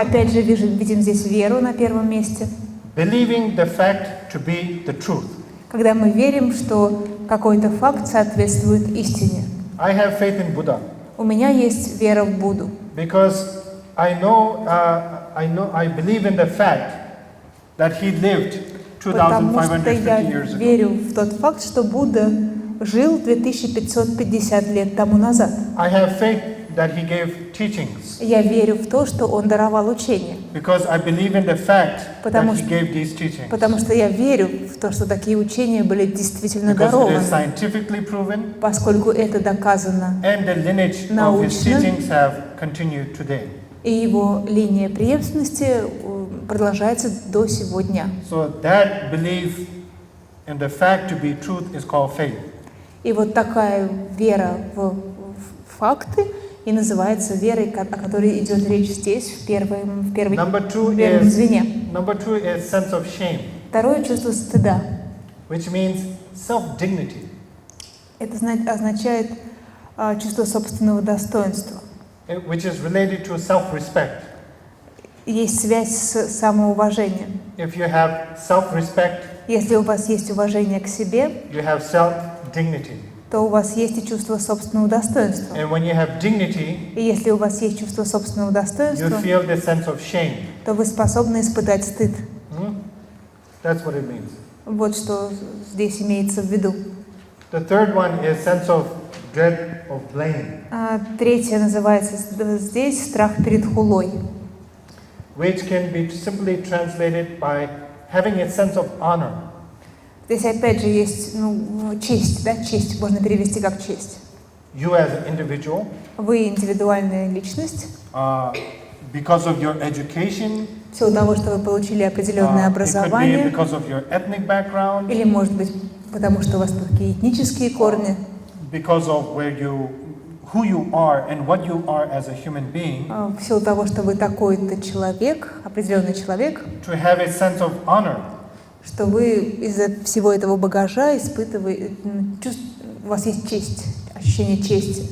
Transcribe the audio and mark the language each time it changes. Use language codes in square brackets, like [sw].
[ru] Опять же, видим здесь веру на первом месте. [en] Believing the fact to be the truth. [ru] Когда мы верим, что какой-то факт соответствует истине. [en] I have faith in Buddha [ru] У меня есть вера в Будду, [en] because I believe in the fact that he lived [ru] потому что [en] 2,550 [ru] я [en] years ago. [ru] верю в тот факт, что Будда жил 2550 лет тому назад. [en] I have faith that he gave teachings [ru] Я верю в то, что он даровал учение, [en] because I believe in the fact [ru] Потому [en] that he [ru] что- [en] gave these teachings. [ru] потому что я верю в то, что такие учения были действительно [en] Because it is scientifically proven [ru] поскольку это доказано, [en] and the lineage of his [ru] Научно. [en] teachings have continued today. [ru] и его линия преемственности продолжается до сего дня. [en] So that belief in the fact to be truth is called faith. [ru] И вот такая вера в факты и называется верой, о которой идет речь здесь, в первом [en] Number two [ru] звене. [en] is sense of shame, [ru] Второе — чувство стыда. [en] which means self-dignity. [ru] Это означает чувство собственного достоинства. [en] Which is related to self-respect. [ru] Есть связь с самоуважением. [en] If you have self-respect, [ru] Если у вас есть уважение к себе, [en] you have self-dignity. [ru] то у вас есть и чувство собственного достоинства. [en] And when you have dignity, [ru] И если у вас есть чувство собственного [en] you [ru] достоинства, [en] feel the sense of shame. [ru] то вы способны испытать стыд. [en] That's what it means. [ru] Вот что здесь имеется в виду. [en] The third one is sense of dread of blame, [ru] Третье называется здесь страх перед хулой, [en] which can be simply translated by having a sense of honor. [ru] Здесь опять же есть честь, да, честь можно перевести как честь. [en] You as an individual, [ru] Вы индивидуальная личность, [en] because of your education, [ru] в силу того, что вы получили определенное [en] it could be [ru] образование, [en] because of your ethnic background, [ru] или, может быть, потому что у вас такие этнические корни, [en] because of who you are and what you are as a human being, [ru] в силу того, что вы такой-то человек, определенный человек, [en] to have a sense of honor. [ru] что вы из-за всего этого багажа испытываете, у вас есть честь, ощущение чести.